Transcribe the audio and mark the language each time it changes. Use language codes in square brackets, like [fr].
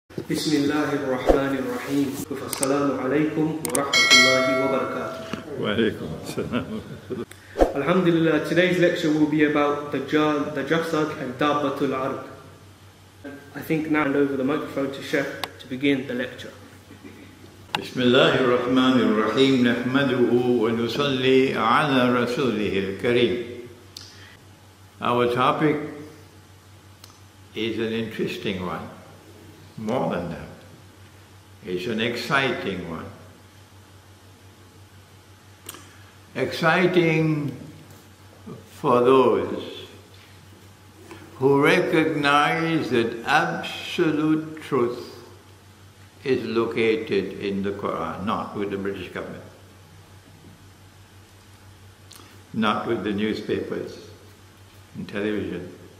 [ar] بسم الله الرحمن الرحيم السلام عليكم ورحمة الله وبركاته. وعليكم السلام. [en] Alhamdulillah, today's lecture will be about Dajjal, the Jasad and Dابة الارض. I think now hand over the microphone to Sheikh to begin the lecture. [ar] بسم الله الرحمن الرحيم نحمده ونصلي على رسوله الكريم. [en] Our topic is an interesting one. More than that, it's an exciting one. Exciting for those who recognize that absolute truth is located in the Quran, not with the British government, not with the newspapers and television.